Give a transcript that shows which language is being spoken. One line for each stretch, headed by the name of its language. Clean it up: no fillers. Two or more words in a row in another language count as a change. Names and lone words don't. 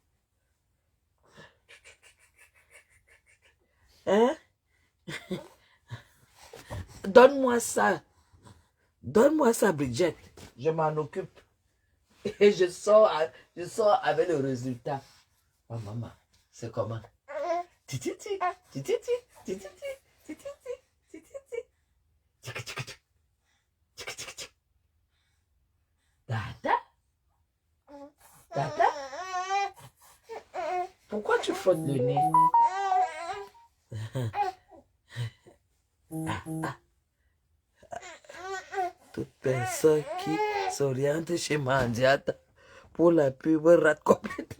French: Hein? Donne-moi ça. Donne-moi ça, Bridget. Je m'en occupe. Et je sors avec le résultat. Oh, maman, c'est comment? Tititi, tititi, tititi, tititi, tititi. Dada? Dada? Pourquoi tu frottes le nez? Toute personne qui s'oriente chez Mandiata pour la pub rate complètement.